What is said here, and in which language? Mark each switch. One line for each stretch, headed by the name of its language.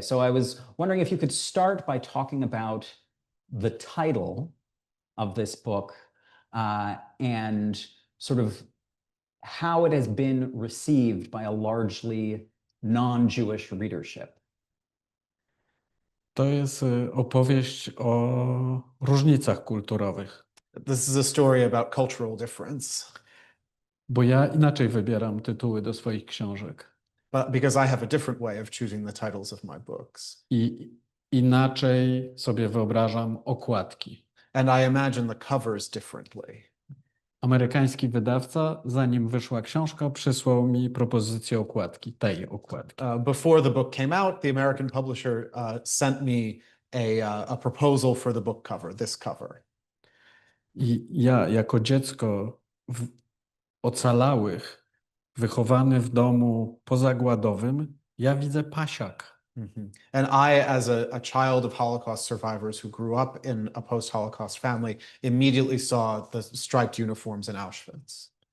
English: So I was wondering if you could start by talking about the title of this book and sort of how it has been received by a largely non-Jewish readership.
Polish: To jest opowieść o różnicach kulturowych,
English: This is a story about cultural difference,
Polish: bo ja inaczej wybieram tytuły do swoich książek
English: but because I have a different way of choosing the titles of my books.
Polish: i inaczej sobie wyobrażam okładki.
English: And I imagine the covers differently.
Polish: Amerykański wydawca, zanim wyszła książka, przysłał mi propozycję okładki, tej okładki.
English: Before the book came out, the American publisher sent me a proposal for the book cover, this cover.
Polish: I ja jako dziecko ocalałych, wychowany w domu pozagładowym, ja widzę pasiak.
English: And I, as a child of Holocaust survivors who grew up in a post-Holocaust family, immediately saw the striped uniforms in Auschwitz.